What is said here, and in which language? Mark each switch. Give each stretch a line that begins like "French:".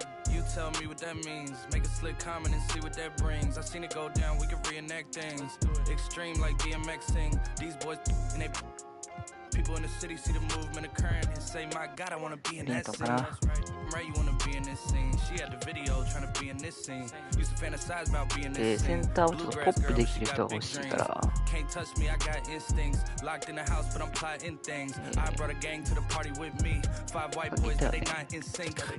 English: You tell me what that means. Make a slick comment and see what that brings. I seen it go down. We can reenact things. Extreme like DMXing. These boys and they people in the city see the movement occurring and say, "My God, I want to be in that scene." That's right. I'm right. You want to be in this scene. She had the video trying to be in this scene. Used to fantasize about being this scene.
Japanese: センターをちょっとポップできる人が欲しいから。
English: Can't touch me. I got instincts. Locked in the house, but I'm plotting things. I brought a gang to the party with me. 5 white boys, but they not in sync.